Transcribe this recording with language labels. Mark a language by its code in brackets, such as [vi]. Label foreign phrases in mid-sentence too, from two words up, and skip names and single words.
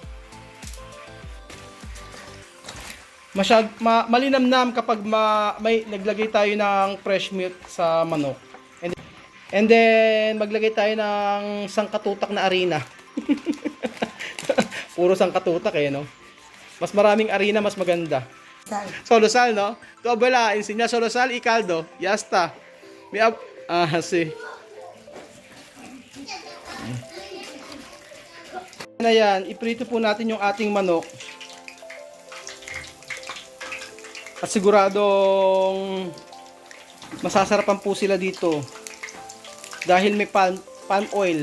[tl] Malinamnam kapag may naglagay tayo ng [en] fresh milk [tl] sa manok. [en] And then [tl] maglagay tayo ng sangkatutak na arena. Puro sangkatutak eh, no? Mas maraming arena, mas maganda. [es] Solo sal, no? Tu abuela, enseña solo sal y caldo. Ya está. Sí. [tl] Na yan, iprito po natin yung ating manok. At siguradong masasarapan po sila dito. Dahil may [en] palm oil.